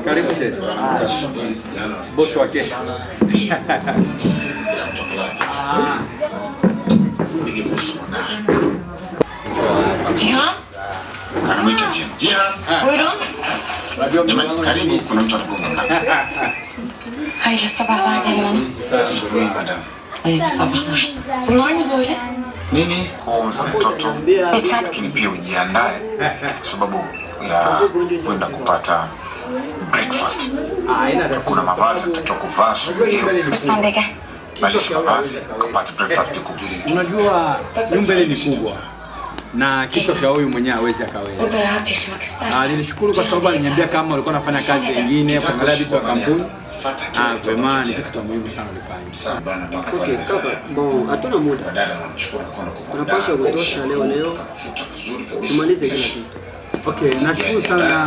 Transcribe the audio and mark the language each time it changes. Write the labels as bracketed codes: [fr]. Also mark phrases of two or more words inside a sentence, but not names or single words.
[sw] Karibu tena. Bosi wake. Jihan? Karamita Jihan. Buyurun. Karibu kuna mtu anagonga. [tr] Hayırlı sabahlar Derin. [sw] Asubuhi madam. [tr] Hayırlı sabahlar. Bunlar ne böyle? [sw] Nini? Kuoza mtoto. Lakini pia ujiandae kwa sababu ya kwenda kupata breakfast. Kuna mavazi natakiwa kuvaa asubuhi hiyo. [tr] Sen de gel. [sw] Badilisha mavazi kupata breakfast kubiri. Unajua nyumba ile ni kubwa na kichwa cha huyu mwenyewe hawezi akaweza. [tr] Burada rahat yaşamak istersen. [sw] Nilishukuru kwa sababu aliniambia kama ulikuwa unafanya kazi nyingine kuangalia vitu vya kampuni. Vraiment ni kitu muhimu sana ulifanya. Okay, kaka, bon, hatuna muda. Tunapaswa kutosha leo. Tumalize kila kitu. Okay, nashukuru sana.